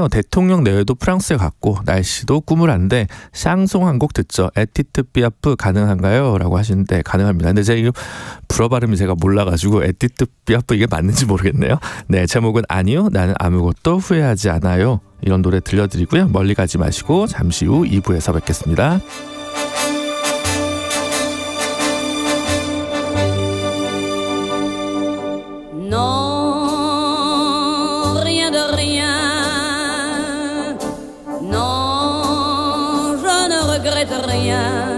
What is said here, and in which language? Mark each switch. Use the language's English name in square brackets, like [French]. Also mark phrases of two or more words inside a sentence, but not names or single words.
[Korean] 대통령 내외도 프랑스에 갔고 날씨도 꾸물한데 샹송 한 곡 듣죠. 에티트 삐아프 가능한가요? 라고 하시는데 가능합니다. 근데 제가 불어 발음이 제가 몰라가지고 에티트 삐아프 이게 맞는지 모르겠네요. 네, 제목은 아니요. 나는 아무것도 후회하지 않아요. 이런 노래 들려드리고요. 멀리 가지 마시고 잠시 후 2부에서 뵙겠습니다. [French] Non, rien de rien. Non, je ne regrette rien.